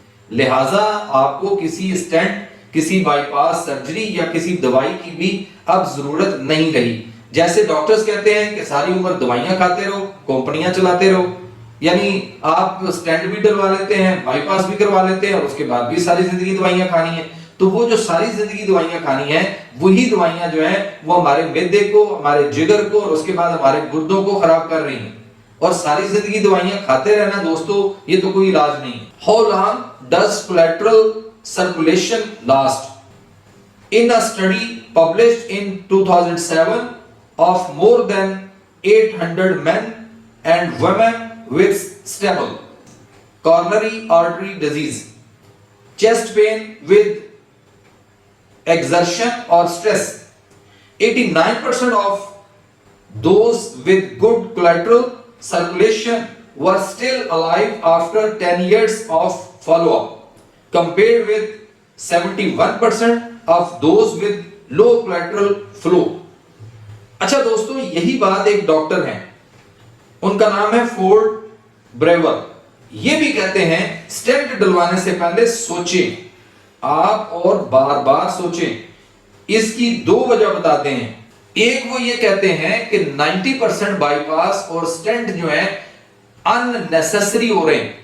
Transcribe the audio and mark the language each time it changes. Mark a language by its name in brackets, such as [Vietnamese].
[Urdu] لہٰذا آپ کو کسی اسٹینٹ، کسی بائی پاس سرجری یا کسی دوائی کی بھی اب ضرورت نہیں رہی۔ جیسے ڈاکٹرز کہتے ہیں کہ ساری عمر دوائیاں کھاتے رہو، کمپنیاں چلاتے رہو، یعنی آپ اسٹینٹ بھی ڈلوا لیتے ہیں، بائی پاس بھی کروا لیتے ہیں اور اس کے بعد بھی ساری زندگی دوائیاں کھانی ہیں۔ تو وہ جو ساری زندگی دوائیاں کھانی ہیں وہی دوائیاں جو ہیں وہ ہمارے معدے کو, ہمارے جگر کو اور اس کے بعد ہمارے گردوں کو خراب کر رہی ہیں. اور ساری زندگی دوائیاں کھاتے رہنا دوستو یہ تو کوئی علاج نہیں. [English] How long does collateral circulation last? In a study published in 2007 of more than 800 men and women with stable coronary artery disease, chest pain with exertion or stress, 89% of those with good collateral circulation were still alive after 10 years of follow-up, compared with 71% of those with low collateral flow. [Urdu] اچھا دوستو یہی بات ایک doctor ہیں, ان کا نام ہے Ford braver. یہ بھی کہتے ہیں سٹینٹ ڈلوانے سے پہلے سوچیں آپ اور بار بار سوچیں. اس کی دو وجہ بتاتے ہیں. ایک وہ یہ کہتے ہیں کہ 90% بائی پاس اور سٹینٹ جو ہیں ان نیسیسری ہو رہے ہیں.